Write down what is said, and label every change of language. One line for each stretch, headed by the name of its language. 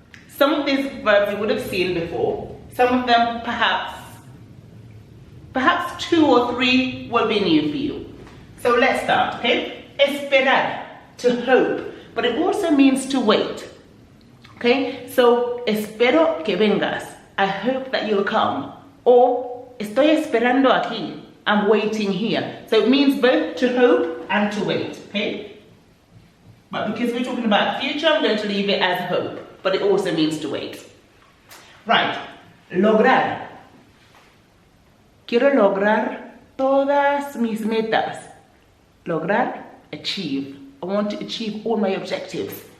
English: Some of these verbs you would have seen before. Some of them perhaps 2 or 3 will be new for you. So let's start, okay? Esperar, to hope, but it also means to wait. Okay, so
Spanish: espero que vengas.
English: I hope that you'll come.
Spanish: Or estoy esperando aquí.
English: I'm waiting here. So it means both to hope and to wait, okay? But because we're talking about future, I'm going to leave it as hope. But it also means to wait. Right. Lograr.
Spanish: Quiero lograr todas mis metas.
English: Lograr, achieve. I want to achieve all my objectives.